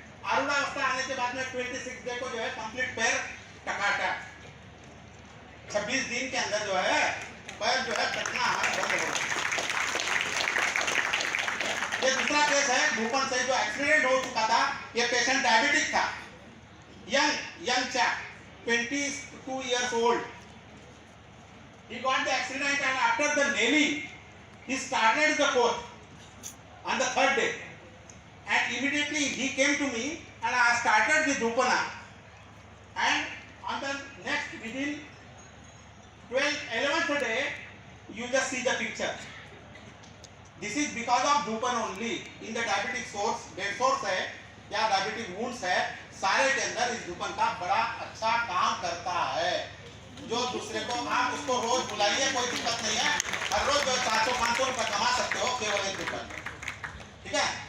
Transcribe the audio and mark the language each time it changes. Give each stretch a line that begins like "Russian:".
Hindi: आरूढ़ावस्था आने के बाद में 26 डे को जो है कंप्लीट पैर टकाटक, 26 दिन के अंदर जो है पैर जो है कटना बंद हो गया। ये दूसरा केस है धूपन से जो एक्सीडेंट हो चुका था। ये पेशेंट डायबिटिक था, young chap,
English: 22 years old. He got the accident and after the nailing, he started the course. on the third day, and immediately he came to me and I started the Dhupana, and on the next within 11th day you just see the picture. This is because of Dhupan only. In the diabetic source,
Hindi: dead source है या diabetic wounds है, सारे के अंदर इस धूपन का बड़ा अच्छा काम करता है। जो दूसरे को आप उसको रोज बुलाइए, कोई दिक्कत नहीं है, हर रोज 400-500 रुपए कमा सकते हो केवल एक धूपन, ठीक है।